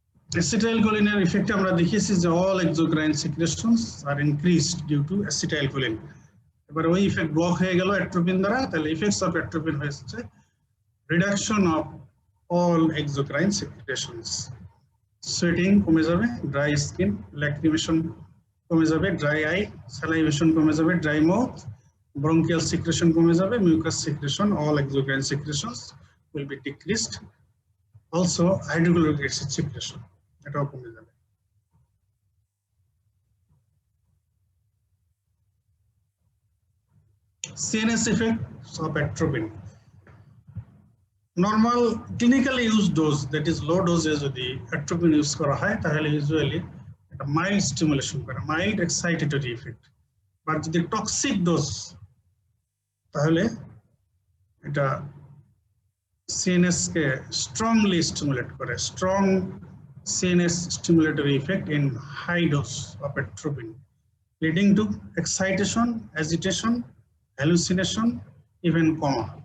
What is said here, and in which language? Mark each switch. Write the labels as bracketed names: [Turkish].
[English] Acetylcholine effect [Bangla] আমরা দেখিয়েছি যে [English] all exocrine secretions are increased due to acetylcholine. [Bangla] এবার ওই ইফেক্ট ব্লক হয়ে গেল অ্যাট্রোপিন দ্বারা, তাহলে ইফেক্টস অফ অ্যাট্রোপিন হয়েছে reduction of all exocrine secretions. Sweating কমে যাবে, ড্রাই স্কিন, ল্যাক্রিমেশন কমে যাবে, ড্রাই আই, স্যালাইভেশন কমে যাবে, ড্রাই মাউথ, bronchial secretion কমে যাবে, mucus secretion, [English] all exocrine secretions will be decreased. [Bangla] Also hydrochloric acid secretion এটাও কমে যাবে। [English] CNS effects of atropine. Normal clinically used dose, that is low dose [Bangla] যদি atropine use করা হয় তাহলে ইউজুয়ালি একটা মাইল্ড স্টিমুলেশন করে, মাইল্ড এক্সাইটেটরি ইফেক্ট। বাট যদি টক্সিক ডোজ তাহলে এটা CNS কে স্ট্রংলি স্টিমুলেট করে, [English] Strong CNS stimulatory effect in high dose of atropine, leading to excitation, agitation, hallucination, even coma.